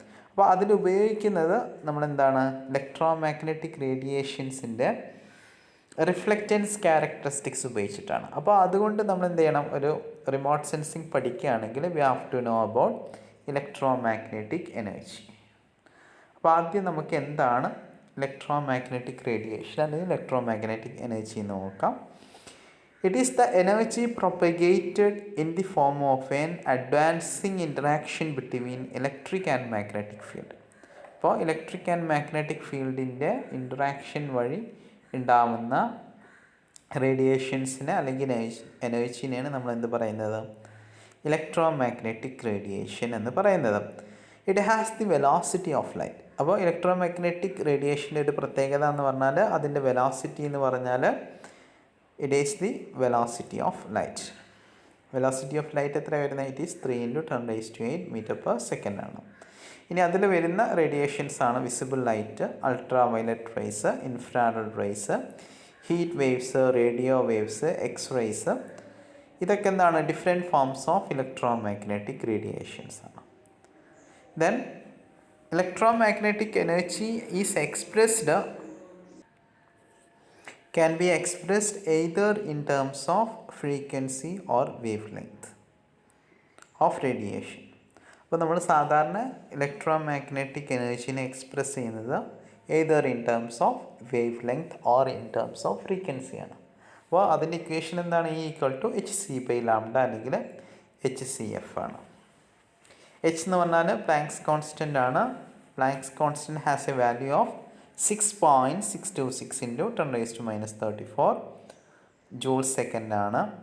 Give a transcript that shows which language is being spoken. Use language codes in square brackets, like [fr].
[ml] അപ്പോൾ അതിലുപയോഗിക്കുന്നത് നമ്മളെന്താണ്, electromagnetic റേഡിയേഷൻസിൻ്റെ reflectance characteristics ഉപയോഗിച്ചിട്ടാണ്. അപ്പോൾ അതുകൊണ്ട് നമ്മൾ എന്ത് ചെയ്യണം, ഒരു റിമോട്ട് സെൻസിങ് പഠിക്കുകയാണെങ്കിൽ [en] we have to know about [ml] electromagnetic energy. അപ്പോൾ ആദ്യം നമുക്ക് എന്താണ് ഇലക്ട്രോമാഗ്നറ്റിക് റേഡിയേഷൻ അല്ലെങ്കിൽ ഇലക്ട്രോമാഗ്നറ്റിക് എനർജി എന്ന് നോക്കാം. [en] It is the energy propagated in the form of an advancing interaction between electric and magnetic field. [ml] അപ്പോൾ ഇലക്ട്രിക് ആൻഡ് മാഗ്നറ്റിക് ഫീൽഡിൻ്റെ ഇൻട്രാക്ഷൻ വഴി ഉണ്ടാവുന്ന റേഡിയേഷൻസിനെ അല്ലെങ്കിൽ എനർജിനെയാണ് നമ്മൾ എന്ത് പറയുന്നത്, ഇലക്ട്രോമാഗ്നറ്റിക് റേഡിയേഷൻ എന്ന് പറയുന്നത്. [en] It has the velocity of light. [ml] അപ്പോൾ ഇലക്ട്രോമാഗ്നറ്റിക് റേഡിയേഷൻ്റെ ഒരു പ്രത്യേകത എന്ന് പറഞ്ഞാൽ അതിൻ്റെ വെലോസിറ്റി എന്ന് പറഞ്ഞാൽ [en] it is the velocity of light. Velocity of light [ml] എത്ര വരുന്നത്, [en] It is 3 × 10⁸ m/s ആണ്. [ml] ഇനി അതിൽ വരുന്ന റേഡിയേഷൻസ് ആണ് visible light, ultra violet raise, infrared raise, heat waves, radio waves, X-rays. ഇതൊക്കെ എന്താണ്, different forms of electromagnetic radiations ആണ്. [en] Then electromagnetic energy is expressed can be expressed either in terms of frequency or wavelength of radiation. [ml] അപ്പോൾ നമ്മൾ സാധാരണ electromagnetic എനർജിനെ express ചെയ്യുന്നത് [en] either in terms of wavelength or in terms of frequency [ml] ആണ്. അപ്പോൾ അതിൻ്റെ equation എന്താണ്, E=hc/λ അല്ലെങ്കിൽ hcf ആണ്. h എന്ന് പറഞ്ഞാൽ പ്ലാങ്ക്സ് കോൺസ്റ്റൻ്റ് ആണ്. Planks constant [en] has a value of [ml] 6.626 × 10⁻34 joules second ആണ്.